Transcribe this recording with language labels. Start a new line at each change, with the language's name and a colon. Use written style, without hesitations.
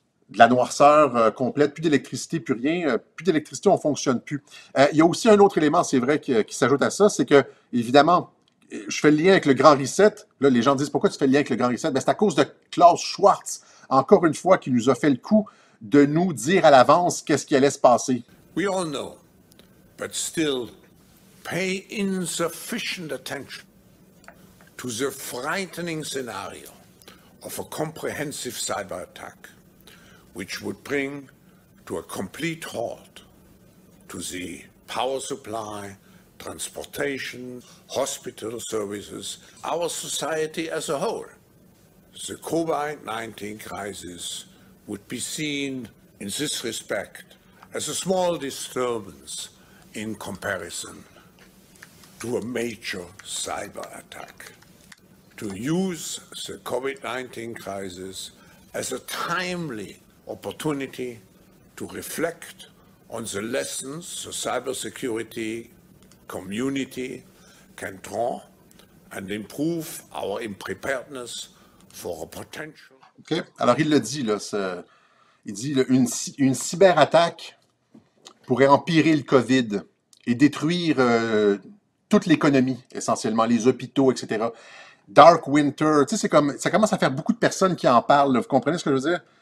French: de la noirceur complète, plus d'électricité, plus rien, plus d'électricité, on ne fonctionne plus. Il y a aussi un autre élément, c'est vrai, qui s'ajoute à ça, c'est que, évidemment, je fais le lien avec le Grand Reset. Là, les gens disent, pourquoi tu fais le lien avec le Grand Reset? Ben, c'est à cause de Klaus Schwartz, encore une fois, qui nous a fait le coup de nous dire à l'avance qu'est-ce qui allait se passer.
English: We all know, but still pay insufficient attention to the frightening scenario of a comprehensive cyber attack, which would bring to a complete halt to the power supply, transportation, hospital services, our society as a whole. The COVID-19 crisis would be seen in this respect as a small disturbance in comparison to a major cyber attack. To use the COVID-19 crisis as a timely opportunity to reflect on the lessons the cybersecurity community can draw and improve our preparedness for a potential.
French: OK. Alors, il le dit, là. Il dit là, une cyberattaque pourrait empirer le COVID et détruire toute l'économie, essentiellement, les hôpitaux, etc. Dark Winter, tu sais, c'est comme, ça commence à faire beaucoup de personnes qui en parlent. Là. Vous comprenez ce que je veux dire?